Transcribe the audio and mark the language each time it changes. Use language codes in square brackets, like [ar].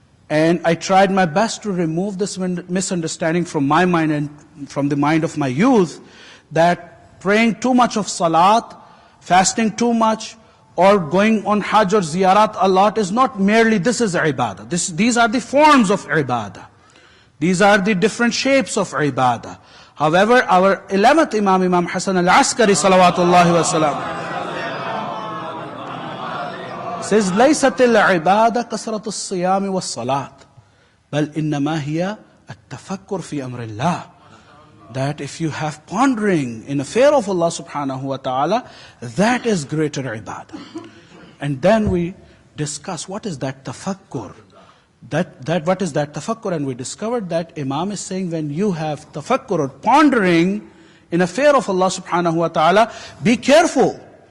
[en] And I tried my best to remove this misunderstanding from my mind and from the mind of my youth, that praying too much of salat, fasting too much, or going on hajj or ziyarat a lot is not merely this is ibadah. These are the forms of ibadah. These are the different shapes of ibadah. However, our 11th Imam Hasan al-Askari salawatullahi wa salam, says, [ar] لَيْسَتِ الْعِبَادَةِ كَسْرَةُ الصِّيَامِ وَالصَّلَاةِ بَلْ إِنَّمَا هِيَ التَّفَكُّرُ فِي أَمْرِ اللَّهِ. [en] That if you have pondering in affair of Allah subhanahu wa ta'ala, that is greater ibadah. And then we discuss what is that tafakkur. What is that tafakkur? And we discovered that Imam is saying, when you have tafakkur or pondering in affair of Allah subhanahu wa ta'ala, be careful.